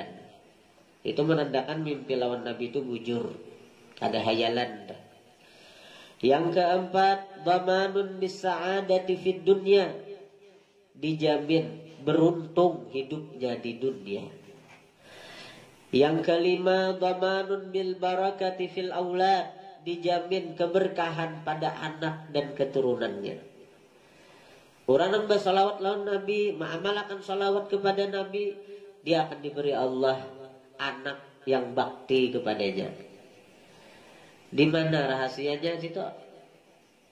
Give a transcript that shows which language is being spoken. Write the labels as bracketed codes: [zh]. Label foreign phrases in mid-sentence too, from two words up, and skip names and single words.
[bjn] Itu menandakan mimpi lawan Nabi itu bujur, ada hayalan. [id] Yang keempat, [ar] ضمان بالسعادة في الدنيا, [id] dijamin beruntung hidupnya di dunia. Yang kelima, [ar] ضمان بالبركة في الأولاد, [id] dijamin keberkahan pada anak dan keturunannya. Orang yang bersalawat lawan Nabi, mengamalkan salawat kepada Nabi, dia akan diberi Allah anak yang bakti kepadanya. Di mana rahasianya situ?